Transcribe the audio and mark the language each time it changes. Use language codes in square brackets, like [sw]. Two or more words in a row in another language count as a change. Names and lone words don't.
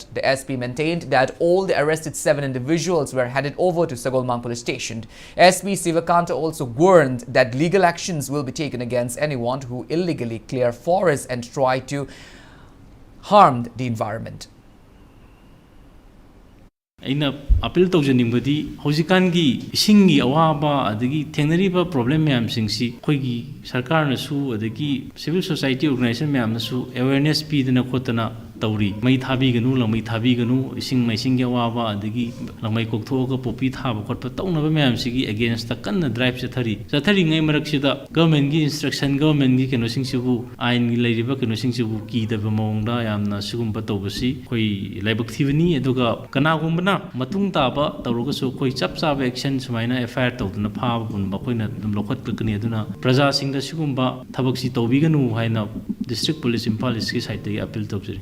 [en] The SP maintained that all the arrested 7 individuals were headed over to Sagolmang Police Station. SP Sivakanta also warned that legal actions will be taken against anyone who illegally clear forests and try to harm the environment. [mni] ꯑꯩꯅ ꯑꯄꯤꯜ ꯇꯧꯖꯅꯤꯡꯕꯗꯤ ꯍꯧꯖꯤꯛꯀꯥꯟꯒꯤ ꯏꯁꯤꯡꯒꯤ ꯑꯋꯥꯕ ꯑꯗꯒꯤ ꯊꯦꯡꯅꯔꯤꯕ ꯄ꯭ꯔꯣꯕ꯭ꯂꯦꯝ ꯃꯌꯥꯝꯁꯤꯡꯁꯤ ꯑꯩꯈꯣꯏꯒꯤ ꯁꯔꯀꯥꯔꯅꯁꯨ ꯑꯗꯒꯤ [en] civil society organization [mni] ꯃꯌꯥꯝꯅꯁꯨ ꯑꯦꯋꯦꯌꯔꯅꯦꯁ ꯄꯤꯗꯅ ꯈꯣꯠꯇꯅ ꯇꯧꯔꯤ ꯃꯩ ꯊꯥꯕꯤꯒꯅꯨ ꯂꯪꯃꯩ ꯊꯥꯕꯤꯒꯅꯨ ꯏꯁꯤꯡ ꯃꯥꯏꯁꯤꯡꯒꯤ ꯑꯋꯥꯕ ꯑꯗꯒꯤ ꯂꯪꯃꯩ ꯀꯣꯛꯊꯣꯛꯑꯒ ꯄꯣꯄꯤ ꯊꯥꯕ ꯈꯣꯠꯄ ꯇꯧꯅꯕ ꯃꯌꯥꯝꯁꯤꯒꯤ ꯑꯦꯒꯦꯟꯁꯇ ꯀꯟꯅ ꯗ꯭ꯔꯥꯏꯕ ꯆꯠꯊꯔꯤꯉꯩ ꯃꯔꯛꯁꯤꯗ ꯒꯚꯔꯟꯃꯦꯟꯠꯒꯤ ꯏꯟꯁꯇ꯭ꯔꯛꯁꯟ ꯒꯚꯔꯟꯃꯦꯟꯠꯒꯤ ꯀꯩꯅꯣꯁꯤꯡꯁꯤꯕꯨ ꯑꯥꯏꯟꯒꯤ ꯂꯩꯔꯤꯕ ꯀꯩꯅꯣꯁꯤꯡꯁꯤꯕꯨ ꯀꯤꯗꯕ ꯃꯑꯣꯡꯗ ꯌꯥꯝꯅ ꯁꯤꯒꯨꯝꯕ ꯇꯧꯕꯁꯤ ꯑꯩꯈꯣꯏ ꯂꯥꯏꯕꯛ ꯊꯤꯕꯅꯤ ꯑꯗꯨꯒ ꯀꯅꯥꯒꯨꯝꯕꯅ ꯃꯇꯨꯡ ꯇꯥꯕ ꯇꯧꯔꯒꯁꯨ ꯑꯩꯈꯣꯏ ꯆꯞ ꯆꯥꯕ ꯑꯦꯛꯁꯟ ꯁꯨꯃꯥꯏꯅ ꯑꯦꯐ.ꯑꯥꯏ.ꯑꯥꯔ ꯇꯧꯗꯨꯅ ꯐꯥꯕ ꯄꯨꯟꯕ ꯑꯩꯈꯣꯏꯅ ꯑꯗꯨꯝ ꯂꯧꯈꯠꯀꯅꯤ ꯑꯗꯨꯅ ꯄ꯭ꯔꯖꯥꯁꯤꯡꯗ ꯁꯤꯒꯨꯝꯕ ꯊꯕꯛꯁꯤ ꯇꯧꯕꯤꯒꯅꯨ ꯍꯥꯏꯅ ꯗꯤꯁꯇ꯭ꯔꯤꯛ ꯄꯨꯂꯤꯁ ꯏꯝꯐꯥꯜ ꯏꯁꯀꯤ ꯁꯥꯏꯠꯇꯒꯤ ꯑꯄꯤꯜ ꯇꯧꯖꯔꯤ